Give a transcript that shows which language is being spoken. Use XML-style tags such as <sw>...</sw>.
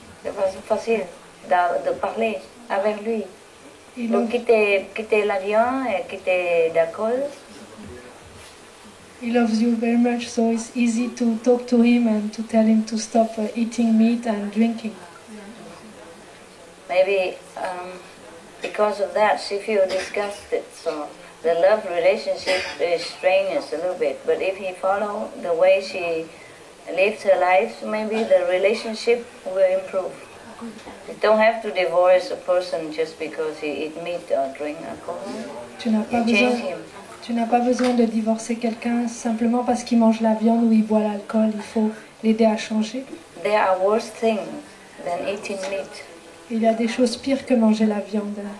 <fr>C'est facile de parler avec lui. Donc quitter l'avion et quitter l'alcool.</fr> <en>He loves you very much, so it's easy to talk to him and to tell him to stop eating meat and drinking. Maybe because of that she feels disgusted, so the love relationship is strenuous a little bit. But if he follows the way she lives her life, maybe the relationship will improve. You don't have to divorce a person just because he eats meat or drink alcohol.</en> <fr>Tu n'as pas besoin de divorcer quelqu'un simplement parce qu'il mange la viande ou il boit l'alcool. Il faut l'aider à changer.</fr> <en>There are worse things than eating meat.</en> <fr>Il y a des choses pires que manger la viande.</fr>